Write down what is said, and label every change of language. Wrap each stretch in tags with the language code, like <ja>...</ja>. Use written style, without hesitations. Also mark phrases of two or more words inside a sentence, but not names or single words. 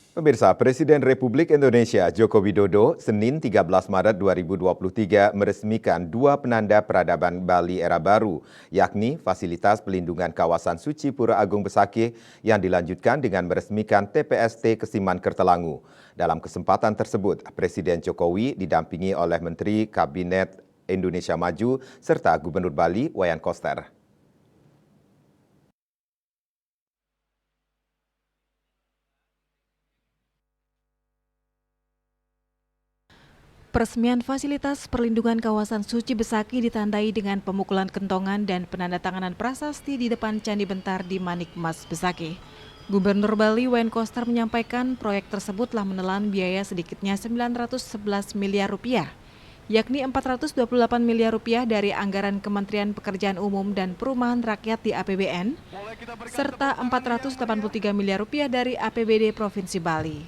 <id>Pemirsa, Presiden Republik Indonesia Joko Widodo Senin 13 Maret 2023 meresmikan dua penanda peradaban Bali era baru, yakni fasilitas pelindungan kawasan suci Pura Agung Besakih yang dilanjutkan dengan meresmikan TPST Kesiman Kertelangu. Dalam kesempatan tersebut, Presiden Jokowi didampingi oleh Menteri Kabinet Indonesia Maju serta Gubernur Bali Wayan Koster. Peresmian fasilitas perlindungan kawasan suci Besakih ditandai dengan pemukulan kentongan dan penandatanganan prasasti di depan Candi Bentar di Manikmas Besakih. Gubernur Bali Wayan Koster menyampaikan proyek tersebut telah menelan biaya sedikitnya 911 miliar rupiah, yakni 428 miliar rupiah dari anggaran Kementerian Pekerjaan Umum dan Perumahan Rakyat di APBN, serta 483 miliar rupiah dari APBD Provinsi Bali.</id>